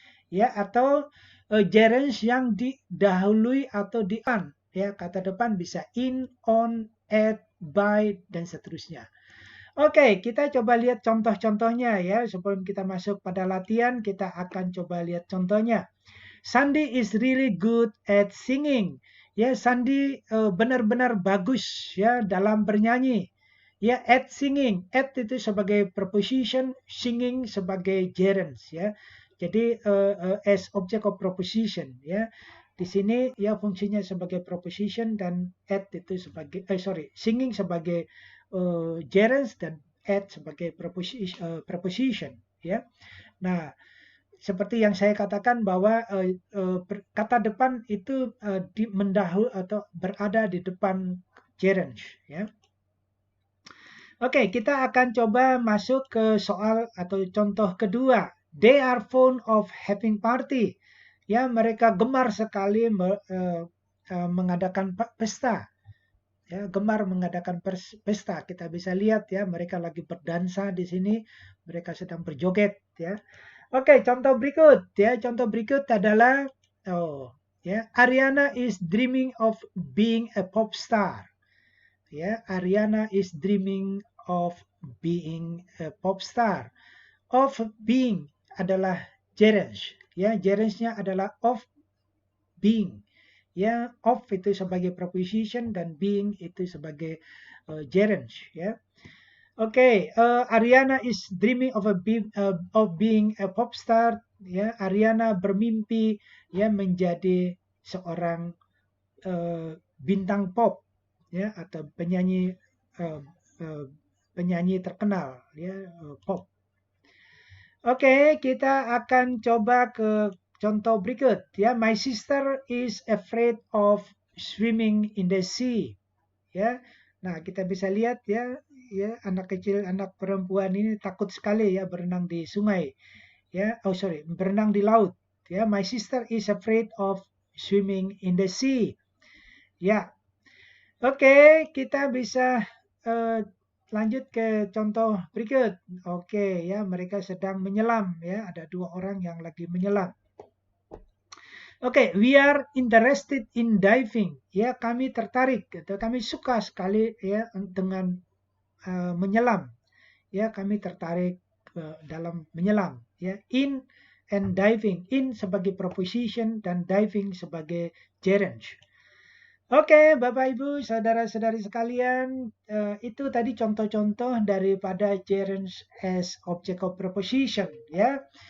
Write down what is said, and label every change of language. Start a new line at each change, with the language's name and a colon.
Indonesian: Ya, atau gerunds yang didahului atau di-an ya, kata depan bisa in, on, at, by dan seterusnya. Oke, kita coba lihat contoh-contohnya ya. Sebelum kita masuk pada latihan, kita akan coba lihat contohnya.
English: Sandy is really good at singing.
Indonesian: Ya, Sandy benar-benar bagus ya dalam bernyanyi. Ya, at singing. At itu sebagai preposition, singing sebagai gerunds ya. Jadi as object of preposition ya. Di sini ya fungsinya sebagai preposition dan at itu sebagai singing sebagai gerunds dan at sebagai preposition ya. Nah, seperti yang saya katakan bahwa kata depan itu mendahului atau berada di depan gerunds ya. Oke, kita akan coba masuk ke soal atau contoh kedua.
English: They are fond of having party.
Indonesian: Ya, mereka gemar sekali mengadakan pesta. Ya, gemar mengadakan pesta. Kita bisa lihat ya, mereka lagi berdansa di sini, mereka sedang berjoget ya. Oke, contoh berikut ya. Contoh berikut adalah
English: Ariana is dreaming of being a pop star. Ya, Ariana is dreaming of being a pop star.
Indonesian: Of being adalah gerunds. Ya, gerundsnya adalah of being. Ya, of itu sebagai preposition dan being itu sebagai gerunds. Ya.
English: Oke, Ariana is dreaming of being a pop star.
Indonesian: Ya, Ariana bermimpi ya menjadi seorang bintang pop ya atau penyanyi terkenal ya pop. Oke, kita akan coba ke contoh berikut ya.
English: My sister is afraid of swimming in the sea.
Indonesian: Ya. Nah, kita bisa lihat ya anak kecil, anak perempuan ini takut sekali ya berenang di sungai. Ya, berenang di laut.
English: Ya, my sister is afraid of swimming in the sea. Ya. Oke,
Indonesian: kita bisa lanjut ke contoh berikut. Oke, ya, mereka sedang menyelam, ya, ada 2 orang yang lagi menyelam.
English: Oke, we are interested in diving.
Indonesian: Ya, kami tertarik atau kami suka sekali ya dengan menyelam. Ya, kami tertarik dalam menyelam. Ya,
English: in and diving.
Indonesian: In sebagai preposition dan diving sebagai gerund. Oke, Bapak Ibu, saudara-saudari sekalian, itu tadi contoh-contoh daripada
English: gerund as object of preposition,
Indonesian: ya.